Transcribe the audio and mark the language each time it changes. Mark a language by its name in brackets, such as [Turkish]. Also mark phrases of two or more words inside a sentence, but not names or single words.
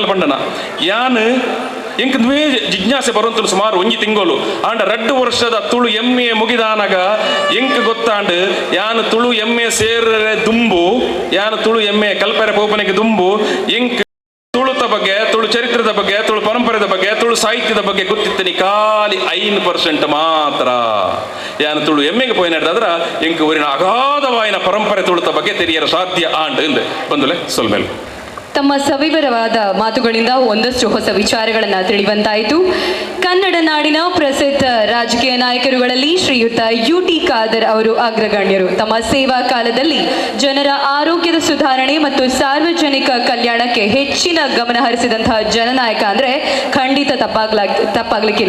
[Tulu] ಪಂಡನ ಯಾನ್ ಎಂಕ್ ದ್ವೇ ಜಿಜ್ಞಾಸೆ ಬರುವಂತಲು ಸುಮಾರು ಒಂಜಿ ತಿಂಗೋಲು ಆಂಡ 2 ವರ್ಷದ ತುಳು ಎಮ್ಮೆ ಮುಗಿದಾನಾಗ ಎಂಕ್ ಗೊತ್ತಾಂಡ್ ಯಾನ್ ತುಳು ಎಮ್ಮೆ ಸೇರೆ ದುಂಬು ಯಾನ್ ತುಳು ಎಮ್ಮೆ ಕಲ್ಪರೆ ಪೋಪನೆಗೆ ದುಂಬು ಎಂಕ್ ತುಳುತ ಬಗ್ಗೆ ತುಳು ಚರಿತ್ರದ ಬಗ್ಗೆ ತುಳು ಪರಂಪರೆದ ಬಗ್ಗೆ ತುಳು ಸಾಹಿತ್ಯದ ಬಗ್ಗೆ ಗೊತ್ತಿತ್ತನಿ ಖಾಲಿ 5% ಮಾತ್ರ ಯಾನು ತುಳು ಎಮ್ಮೆಗೆ ಪೋಯಿ ನಡೆದಾದ್ರ ಎಂಕ್ ಊರಿನ ಅಗಾಧವಾಯಿನ ಪರಂಪರೆ ತುಳುತ ಬಗ್ಗೆ ತೆರಿಯರ ಸಾಧ್ಯ ಆಂಡ್ ಎಂದು ಬಂದುಲೆ ಸೊಲ್ಮೇಲೆ [Kannada] ತಮ್ಮ ಸವಿವರವಾದ ಮಾತುಗಳಿಂದ ಒಂದಷ್ಟು ಹೊಸ ವಿಚಾರಗಳನ್ನು ತಿಳಿಯುವಂತಾಯಿತು. ಕನ್ನಡ ನಾಡಿನ ಪ್ರಸಿದ್ಧ ರಾಜಕೀಯ ನಾಯಕರುಗಳಲ್ಲಿ ಶ್ರೀಯುತ UT ಖಾದರ್ ಅವರು ಅಗ್ರಗಣ್ಯರು. ತಮ್ಮ ಸೇವಾ ಕಾಲದಲ್ಲಿ ಜನರ ಆರೋಗ್ಯದ ಸುಧಾರಣೆ ಮತ್ತು ಸಾರ್ವಜನಿಕ ಕಲ್ಯಾಣಕ್ಕೆ ಹೆಚ್ಚಿನ ಗಮನ ಹರಿಸಿದಂತಹ ಜನನಾಯಕ ಅಂದರೆ ಖಂಡಿತ ತಪ್ಪಾಗ್ಲಿಕ್ಕಿಲ್ಲ.